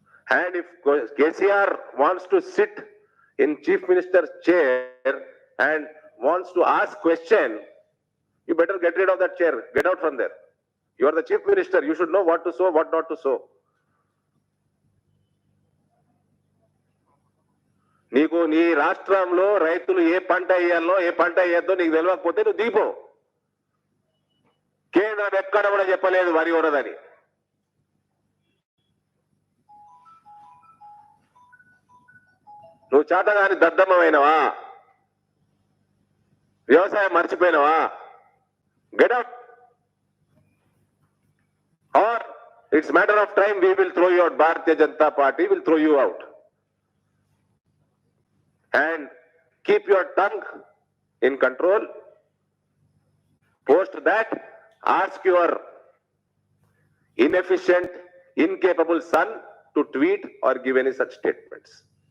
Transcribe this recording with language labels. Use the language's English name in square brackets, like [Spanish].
[English] And if KCR wants to sit in Chief Minister's chair and wants to ask question, you better get rid of that chair. Get out from there. You are the Chief Minister. You should know what to sow, what not to sow. [Telugu] నీకు నీ రాష్ట్రంలో రైతులు ఏ పంట వేయాలో ఏ పంట వేయద్దో నీకు తెలియకపోతే నువ్వు దిగిపో. కేంద్రం ఎక్కడ కూడా చెప్పలేదు వరి ఉండదని. నువ్వు చేతగాని దద్దమ్మమైనవా? వ్యవసాయం మర్చిపోయినవా? [English] Get out. [Hindi] और [English] It's matter of time. We will throw you out. Bharatiya Janata Party will throw you out. And keep your tongue in control. Post that, ask your inefficient, incapable son to tweet or give any such statements.